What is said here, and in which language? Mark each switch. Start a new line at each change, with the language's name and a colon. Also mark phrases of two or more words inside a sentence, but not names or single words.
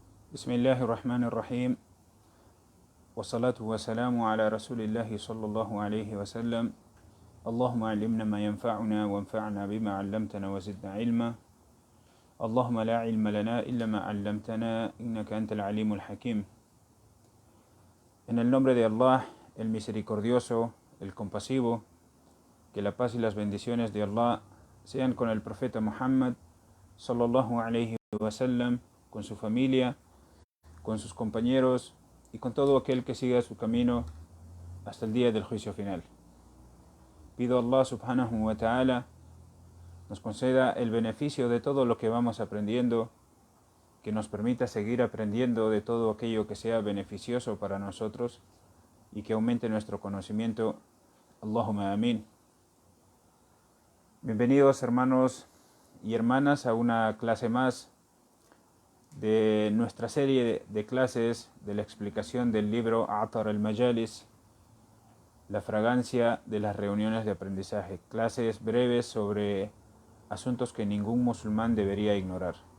Arabic: بسم الله الرحمن الرحيم والصلاة والسلام على رسول الله صلى الله عليه وسلم اللهم علمنا ما ينفعنا وانفعنا بما علمتنا وزدنا علما اللهم لا علم لنا إلا ما علمتنا إنك أنت العليم الحكيم.
Spanish: En el nombre de Allah, el misericordioso, el compasivo, que la paz y las bendiciones de Allah sean con el profeta Muhammad
Arabic: صلى الله عليه وسلم,
Spanish: con su familia, con sus compañeros y con todo aquel que siga su camino hasta el día del juicio final. Pido a Allah
Arabic: سبحانه وتعالى
Spanish: nos conceda el beneficio de todo lo que vamos aprendiendo, que nos permita seguir aprendiendo de todo aquello que sea beneficioso para nosotros y que aumente nuestro conocimiento.
Arabic: اللهم آمين.
Spanish: Bienvenidos hermanos y hermanas a una clase más de nuestra serie de clases de la explicación del libro Atar al-Majalis, la fragancia de las reuniones de aprendizaje, clases breves sobre asuntos que ningún musulmán debería ignorar.